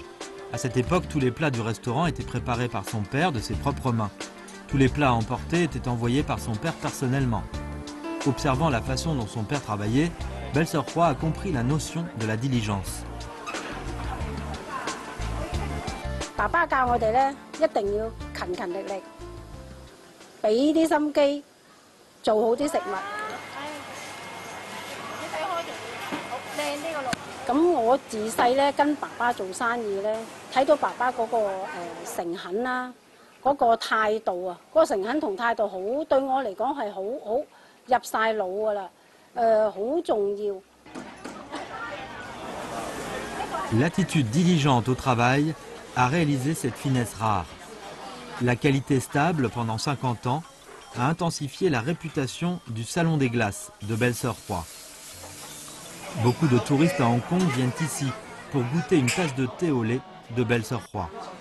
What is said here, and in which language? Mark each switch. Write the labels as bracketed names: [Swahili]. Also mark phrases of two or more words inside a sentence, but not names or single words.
[French] À cette époque, tous les plats du restaurant étaient préparés par son père de ses propres mains. Tous les plats à emporter étaient envoyés par son père personnellement. Observant la façon dont son père travaillait, belle-sœur Roi a compris la notion de la diligence. [Cantonese] Papa 教我哋咧，一定要勤勤力力，俾啲心機，做好啲食物。咁我自細咧跟爸爸做生意咧，睇到爸爸嗰個誠懇啦，嗰個態度啊，嗰個誠懇同態度好對我嚟講係好入晒腦噶啦，好重要。 [French] L'attitude diligente au travail a réalisé cette finesse rare. La qualité stable pendant 50 ans a intensifié la réputation du Salon des Glaces de belle-sœur Roi. Beaucoup de touristes à Hong Kong viennent ici pour goûter une tasse de thé au lait de belle-sœur Roi.